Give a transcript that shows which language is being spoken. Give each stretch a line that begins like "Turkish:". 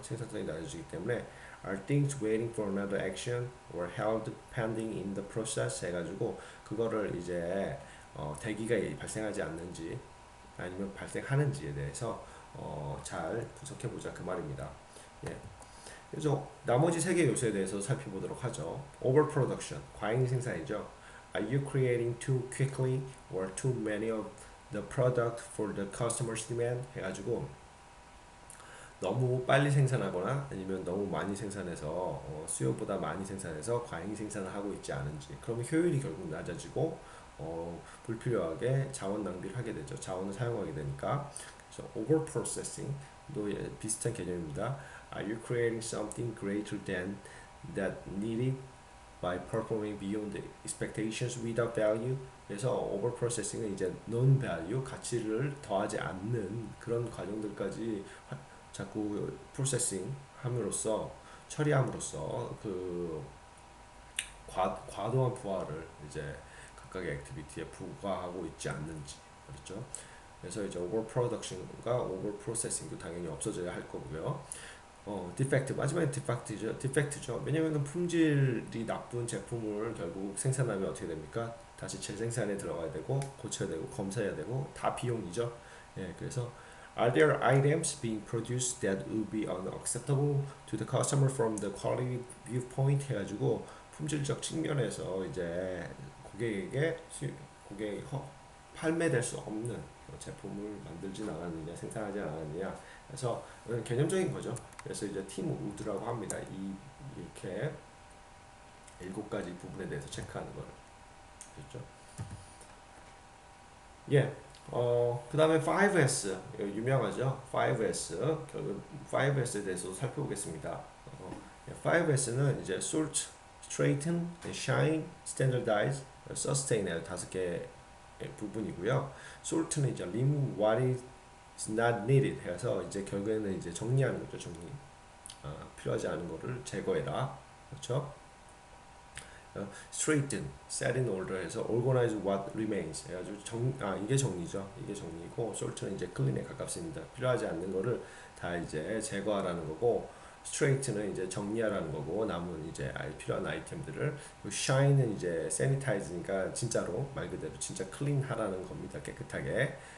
Korean: 생산성이 낮아지기 때문에
English: are things waiting for another action or held pending in the process
Korean: 해가지고 그거를 이제 대기가 발생하지 않는지 아니면 발생하는지에 대해서 잘 분석해 보자 그 말입니다. 예. 그래서 나머지 세 개 요소에 대해서 살펴보도록 하죠. Overproduction, 과잉 생산이죠.
English: Are you creating too quickly or too many of the product for the customer's demand?
Korean: 해가지고 너무 빨리 생산하거나 아니면 너무 많이 생산해서 수요보다 많이 생산해서 과잉 생산을 하고 있지 않은지, 그러면 효율이 결국 낮아지고 불필요하게 자원 낭비를 하게 되죠. 자원을 사용하게 되니까. 그래서 over processing도 비슷한 개념입니다.
English: Are you creating something greater than that needed by performing beyond the expectations without value?
Korean: 그래서 over processing은 이제 non value, 가치를 더하지 않는 그런 과정들까지 자꾸 프로세싱 함으로써, 처리함으로써 그 과도한 부하를 이제 각각의 액티비티에 부과하고 있지 않는지, 그렇죠? 그래서 이제 오버 프로덕션과 오버 프로세싱도 당연히 없어져야 할 거고요. 디펙트, 마지막에 디펙트죠. 왜냐면은 품질이 나쁜 제품을 결국 생산하면 어떻게 됩니까? 다시 재생산에 들어가야 되고 고쳐야 되고 검사해야 되고 다 비용이죠. 예, 그래서
English: Are there items being produced that would be unacceptable to the customer from the quality viewpoint?
Korean: 해가지고 품질적 측면에서 이제 고객에게 고객이 판매될 수 없는 제품을 만들진 않았느냐, 생산하지 않았느냐. 그래서 개념적인 거죠. 그래서 이제 팀 우드라고 합니다. 이렇게 7가지 부분에 대해서 체크하는 거를. 그렇죠? 예. 그 다음에 5S 유명하죠. 5S 결국 5S에 대해서 살펴보겠습니다. 5S는 이제 sort, straighten, shine, standardize, sustain 5개 부분이고요. sort는 이제
English: remove what is not needed
Korean: 해서 이제 결국에는 이제 정리하는 거죠. 정리. 필요하지 않은 거를 제거해라. 그렇죠? straighten, set in order 해서
English: organize what remains
Korean: 해가지고 이게 정리죠. 이게 정리고 sort는 이제 clean에 가깝습니다. 필요하지 않는 거를 다 이제 제거하라는 거고, straight는 이제 정리하라는 거고, 남은 이제 필요한 아이템들을, shine은 이제 sanitize니까 진짜로 말 그대로 진짜 clean 하라는 겁니다. 깨끗하게.